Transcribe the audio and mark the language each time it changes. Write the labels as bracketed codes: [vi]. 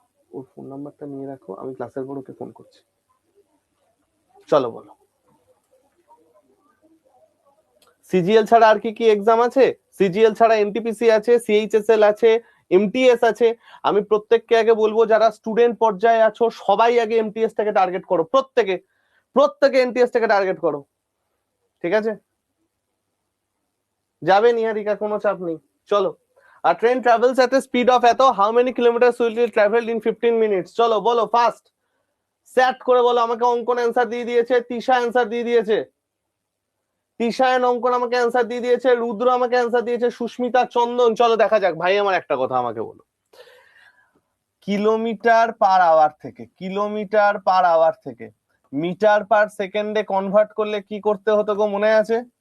[bn] ওর phone নাম্বারটা নিয়ে রাখো, আমি ক্লাসের পর ওকে ফোন করছি। চলো বলো, সিজিএল ছাড়া আর কি কি এক্সাম আছে? সিজিএল ছাড়া এনটিপিসি আছে, সিএইচএসএল আছে, এমটিএস আছে। আমি প্রত্যেককে আগে বলবো, যারা স্টুডেন্ট পর্যায়ে আছো সবাই আগে এমটিএস টাকে টার্গেট করো, প্রত্যেকে প্রত্যেকে এমটিএস টাকে টার্গেট করো। ঠিক আছে, যাবে নিহারিকা, কোনো চাপ নেই। চলো, [en] a train travels at a speed of [bn] এত, [en] how many kilometers will it travel in 15 minutes? [bn] চলো বলো ফাস্ট, স্যাট করে বলো আমাকে। অঙ্কন অ্যান্সার দিয়ে দিয়েছে, তিশা অ্যান্সার দিয়ে দিয়েছে, তিশায়ন অঙ্কন আমাকে অ্যান্সার দিয়ে দিয়েছে, রুদ্র আমাকে অ্যান্সার দিয়েছে, সুস্মিতা, চন্দন। চলো দেখা যাক। ভাই আমার একটা কথা আমাকে বলো, কিলোমিটার পার আওয়ার থেকে, কিলোমিটার পার আওয়ার থেকে মিটার পার সেকেন্ডে কনভার্ট করলে কি করতে হতো গো, মনে আছে?